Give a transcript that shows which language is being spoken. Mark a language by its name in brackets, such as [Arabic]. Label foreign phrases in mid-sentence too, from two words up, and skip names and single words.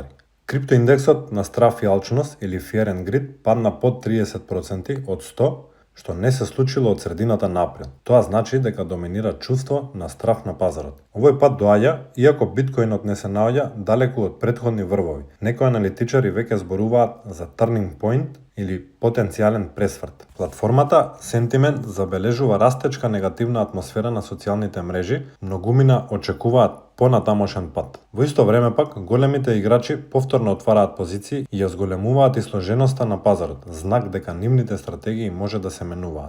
[Macedonian] Криптоиндексот на страв и алчност или Fear and Greed падна под 30% од 100, што не се случило од средината на април. Тоа значи дека доминира чувство на страв на пазарот. Овој пат доаѓа, иако биткоинот не се наоѓа далеку од претходни врвови. Некои аналитичари веќе зборуваат за [English] turning point [Macedonian] или потенцијален пресврт. Платформата Sentiment забележува растечка негативна атмосфера на социјалните мрежи, многумина очекуваат понатамошен пат. Во исто време пак, големите играчи повторно отвараат позиции и ја зголемуваат изложеноста на пазарот, знак дека нивните стратегии може да се менуваат.